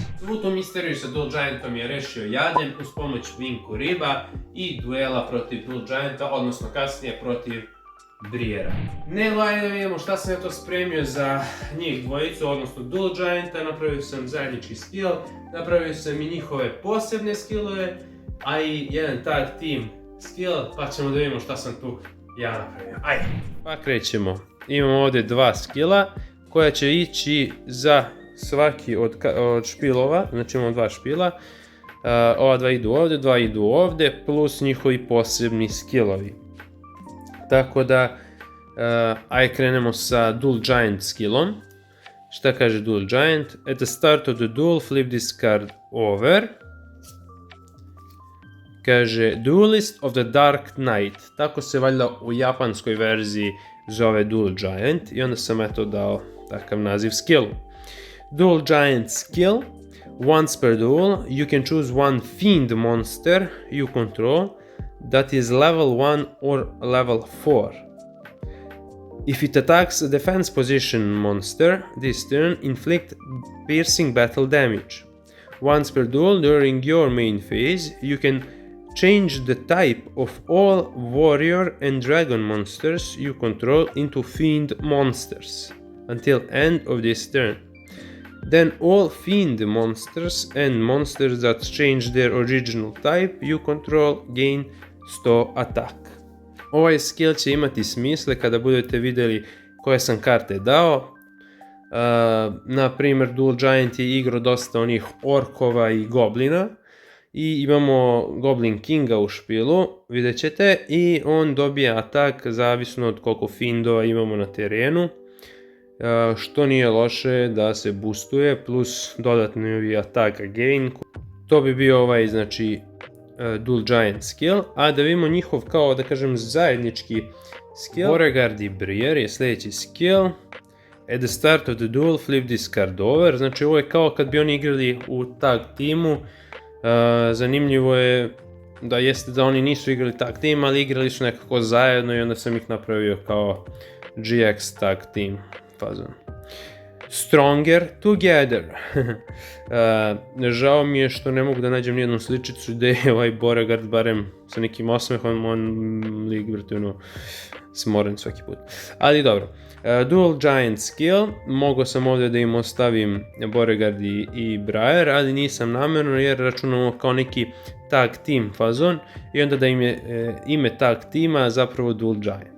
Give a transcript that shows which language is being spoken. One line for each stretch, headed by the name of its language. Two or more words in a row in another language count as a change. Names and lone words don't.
Serbian: Svu tu misteriju sa Duel Giantom je rešio Jaden uz pomoć Vinku Riba i duela protiv Duel Gianta, odnosno kasnije protiv Briera. Nego ajde da vidimo šta sam ja to spremio za njih dvojicu, odnosno Duel Gianta. Napravio sam zajednički skill, napravio sam i njihove posebne skillove, a i jedan
English: tag team skill,
Serbian: pa ćemo da vidimo šta sam tu ja napravio. Ajde! Pa krećemo. Imamo ovdje dva skilla koja će ići za svaki od špilova, znači imamo dva špila. Ova dva idu ovdje, plus njihovi posebni skillovi. Tako da, ajde krenemo sa Duel Giant skillom. Šta kaže Duel Giant?
English: At the start of the duel, flip this card over. Kaže Duelist of the Dark Knight.
Serbian: Tako se valjda u japanskoj verziji zove Duel Giant i onda sam eto dao takav naziv skillu. Duel Giant skill.
English: Once per duel, you can choose one fiend monster you control that is level 1 or level 4. If it attacks a defense position monster this turn, inflict piercing battle damage. Once per duel during your main phase, you can change the type of all warrior and dragon monsters you control into fiend monsters until end of this turn. Then all fiend monsters and monsters that change their original type you control gain 100 attack.
Serbian: Ovaj skill će imati smisle kada budete vidjeli koje sam karte dao. Na primjer, Duel Giant je igrao dosta onih orkova i goblina. I imamo Goblin Kinga u špilu, vidjet ćete, i on dobija atak zavisno od koliko fiendova imamo na terenu. Što nije loše da se boostuje, plus dodatni
English: attack again.
Serbian: To bi bio ovaj, znači, Duel Giant skill, a da vidimo njihov kao da kažem zajednički skill. Beauregard i Briere je sljedeći skill.
English: At the start of the duel flip this card over,
Serbian: znači ovo je kao kad bi oni igrali u tag timu. Zanimljivo je da jeste da oni nisu igrali
English: tag team,
Serbian: ali igrali su nekako zajedno i onda sam ih napravio kao GX
English: tag team
Serbian: fazon. Stronger Together. Žao mi je što ne mogu da nađem nijednu sličicu gdje je ovaj Beauregard barem sa nekim osmehom, on lik vrtivno smoren svaki put. Ali dobro. Dual Giant Skill, mogao sam ovdje da im ostavim Beauregard i Briar, ali nisam namjerno jer računamo kao neki
English: tag team
Serbian: fazon i onda da im je ime tag tima zapravo Dual Giant.